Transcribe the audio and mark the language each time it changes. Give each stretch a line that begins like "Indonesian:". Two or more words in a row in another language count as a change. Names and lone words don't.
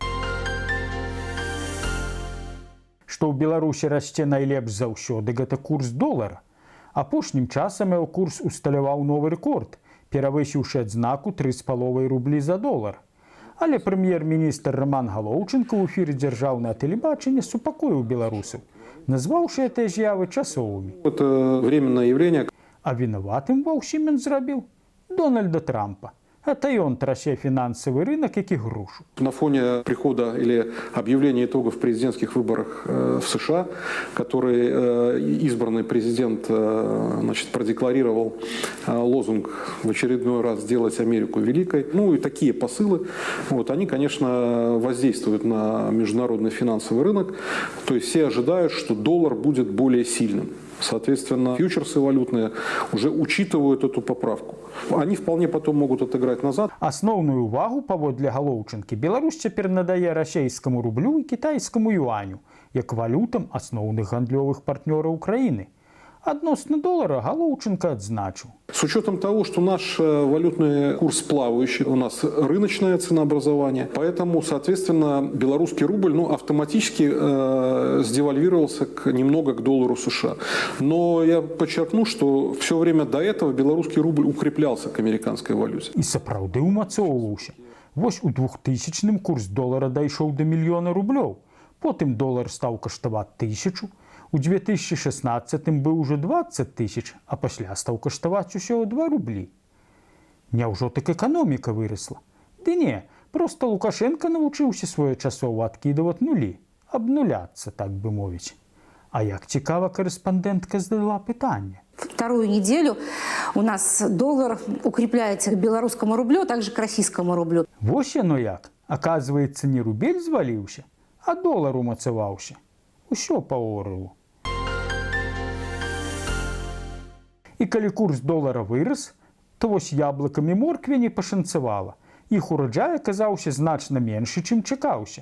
Belarusian: Што ў Беларусі расце найлепш заўсёды, гэта курс долара. Апошнім часам яго курс усталяваў новы рэкорд, перавысіўшы адзнаку 3,5 рублі за долар. Але прэм'ер-міністр Роман Галоўчынка ў эфіры дзяржаўнага тэлебачання супакоіў беларусаў, назваўшы гэтыя з'явы часовымі.
Russian: Это временное явление.
Belarusian: А вінаватым ва ўсім ён зрабіў Дональда Трампа. Это ён трасе фінансавы рынок, як і грушу.
Russian: На фоне прихода или объявления итогов президентских выборов в США, который избранный президент продекларировал лозунг в очередной раз «Сделать Америку великой». Ну и такие посылы, они, конечно, воздействуют на международный финансовый рынок. То есть все ожидают, что доллар будет более сильным. Соответственно, фьючерсы валютные уже учитывают эту поправку. Они вполне потом могут отыграть назад.
Belarusian: Асноўную увагу, паводле Галоўчынкі, Беларусь цяпер надае расейскаму рублю і кітайскаму юаню, як валютам асноўных гандлёвых партнёраў краіны. Адносна долара Галоўчынка адзначыў.
Russian: С учетом того, что наш валютный курс плавающий, у нас рыночное ценообразование, поэтому, соответственно, белорусский рубль автоматически сдевальвировался немного к доллару США. Но я подчеркну, что все время до этого белорусский рубль укреплялся к американской валюте.
Belarusian: І сапраўды ўмацоўваўся. Вось у 2000-м курс долара дайшоў до 1 000 000 рублёў. Потым долар стаў каштаваць 1000. У 2016-м быў ужо 20 000, а пасля стаў каштаваць усього 2 рублі. Няўжо так эканоміка вырасла? Ды не, проста Лукашенко навучыўся своечасова адкідаваць нулі, абнуляцца, так бы мовіць. А як цікава, корэспандэнтка задала пытанне.
Russian: Вторую неделю у нас доллар укрепляется к белорусскому рублю, а также к российскому рублю.
Belarusian: Вось яно як. Аказваецца, не рубель зваліўся, а долар умацаваўся. Усё па орэлу. І калі курс долара вырас, то вось яблыкам і моркве не пашанцавала. Іх ураджай аказаўся значна меншы, чым чакаўся.